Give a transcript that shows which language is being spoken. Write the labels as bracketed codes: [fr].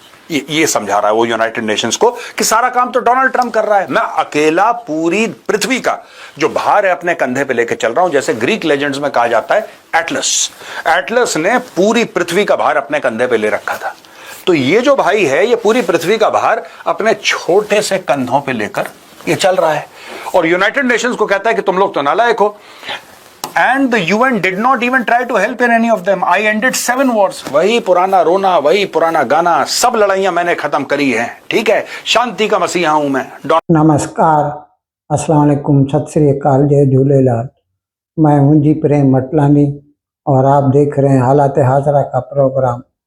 [hi] ये समझा रहा है वो यूनाइटेड नेशंस को कि सारा काम तो डोनाल्ड ट्रंप कर रहा है, मैं अकेला पूरी पृथ्वी का जो भार है अपने कंधे पे लेके चल रहा हूं। जैसे ग्रीक लेजेंड्स में कहा जाता है एटलस ने पूरी पृथ्वी का भार अपने कंधे पे ले रखा था। तो ये जो भाई है ये पूरी पृथ्वी का भार अपने छोटे से कंधों पे लेकर ये चल रहा है और यूनाइटेड नेशंस को कहता है कि तुम लोग तो नालायक हो। [en] And the UN did not even try to help in any of them. I ended 7 wars. [hi] वही पुराना रोना, वही पुराना गाना, सब लड़ाइयां मैंने खत्म करी हैं। ठीक है, शांति का मसीहा हूं मैं। नमस्कार, अस्सलाम वालेकुम, सत श्री अकाल, जय झूलेलाल। मैं हूं जी प्रेम मटलानी और आप देख रहे हैं हालात हाजरा का प्रोग्राम।